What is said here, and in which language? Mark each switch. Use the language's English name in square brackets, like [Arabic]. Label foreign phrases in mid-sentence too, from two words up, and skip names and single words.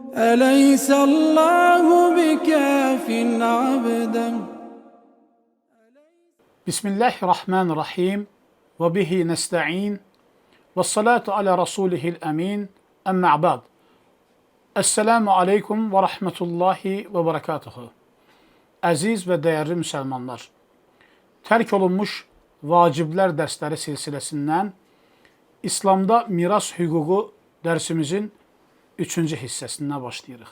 [Arabic] أليس الله بكاف عبدا. بسم الله الرحمن الرحيم. وبه نستعين. والصلاة على رسوله الأمين. أما بعد. السلام عليكم ورحمة الله وبركاته. [Azerbaijani] Əziz və dəyərli müsəlmanlar, tərk olunmuş vaciblər dərsləri silsiləsindən İslamda miras hüququ dərsimizin 3-cü hissəsindən başlayırıq.